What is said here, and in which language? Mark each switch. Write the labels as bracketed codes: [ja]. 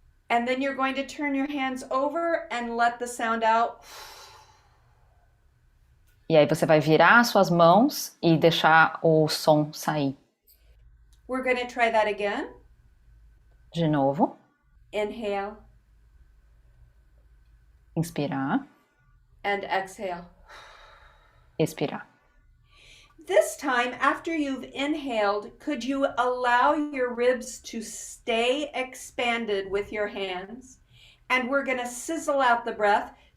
[en] And then you're going to turn your hands over and let the sound out. [pt] E aí você vai virar as suas mãos e deixar o som sair. [en] We're going to try that again. [pt] De novo. [en] Inhale. [pt] Inspirar. [en] And exhale. [pt] Expirar. [en] This time, after you've inhaled, could you allow your ribs to stay expanded with your hands? And we're going to sizzle out the breath